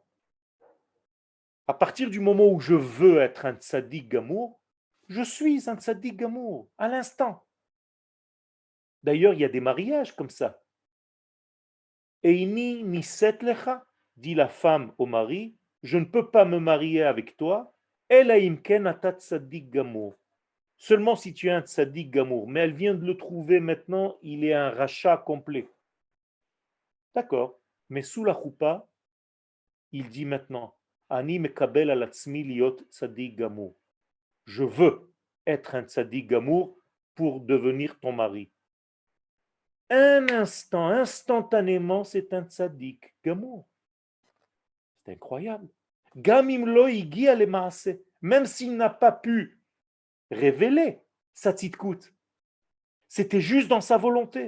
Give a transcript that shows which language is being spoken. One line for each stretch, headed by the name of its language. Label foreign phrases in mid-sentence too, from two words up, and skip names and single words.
French: À partir du moment où je veux être un
Hebrew: צדיק גמור,
French: je suis un
Hebrew: צדיק גמור,
French: à l'instant. D'ailleurs, il y a des mariages comme ça.
Hebrew: איני נישאת לך,
French: dit la femme au mari, je ne peux pas me marier avec toi,
Hebrew: אלא אם כן אתה צדיק גמור.
French: Seulement si tu es un
Hebrew: צדיק גמור.
French: Mais elle vient de le trouver maintenant, il est un rachat complet. D'accord, mais sous la choupa, il dit maintenant,
Hebrew: אני מקבל על עצמי להיות צדיק גמור.
French: Je veux être un
Hebrew: צדיק גמור
French: pour devenir ton mari. Un instant, instantanément, c'est un
Hebrew: צדיק גמור.
French: C'est incroyable.
Hebrew: גם אם לא הגיע לידי מעשה.
French: Même s'il n'a pas pu révéler sa tzidkout, c'était juste dans sa volonté.